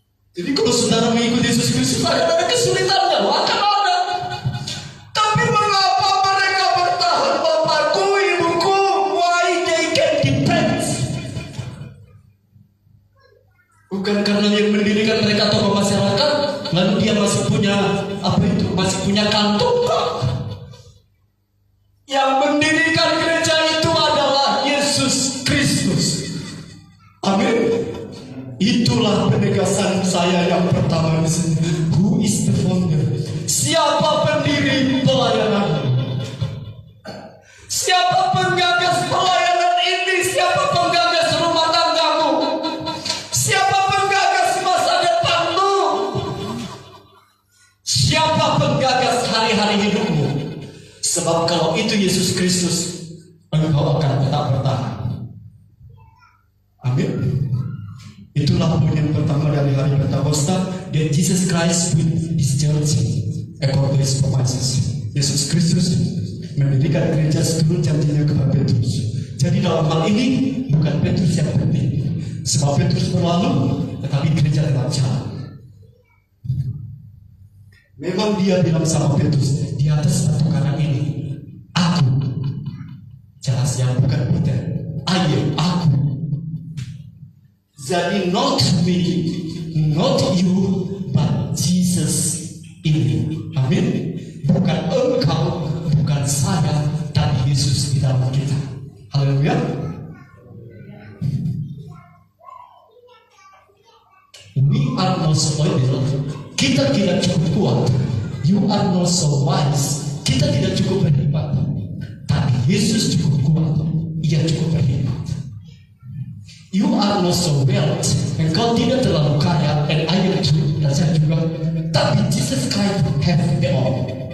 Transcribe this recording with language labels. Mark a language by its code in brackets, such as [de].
[id] Jadi kalau saudara mengikuti Yesus Kristus ada kesulitannya, akan ada. Tapi mengapa mereka bertahan? Bapakku, ibuku, [en] why they can depend? [id] Bukan karena yang mendirikan mereka tokoh masyarakat, lalu dia masih punya masih punya kantung. Yang mendirikan gereja itu adalah Yesus Kristus. Amin. Itulah penegasan saya yang pertama di sini. [en] Who is the founder? [id] Siapa pendiri pelayanan? Siapa penggagas pelayanan ini? Siapa penggagas rumah tanggamu? Siapa penggagas masa depanmu? Siapa penggagas hari-hari hidupmu? Sebab kalau itu Yesus Kristus, engkau akan tetap bertahan. Amin. Itulah poin yang pertama dari hari Pentakosta. [en] That Jesus Christ with His church according to His promises. [id] Yesus Kristus mendirikan gereja seturut janjinya kepada Petrus. Jadi dalam hal ini bukan Petrus yang penting, sebab Petrus berlalu, tetapi gereja tetap jalan. Memang dia bilang sama Petrus, di atas batu karang ini, aku, jelas yang bukan Peter, aku. Jadi [en] not me, not you, but Jesus [id] ini. Amin. Bukan engkau, bukan saya, tapi Yesus di dalam kita. Haleluya. [en] We are not so able. [id] Kita tidak cukup kuat. [en] You are not so wise. [id] Kita tidak cukup berhebat. Tapi Yesus cukup kuat. Ia cukup berhebat. [en] You are not so wealthy. [id] Engkau tidak terlalu kaya. [en] And I am too. [id] Dan saya juga. Tapi [en] Jesus Christ have it all.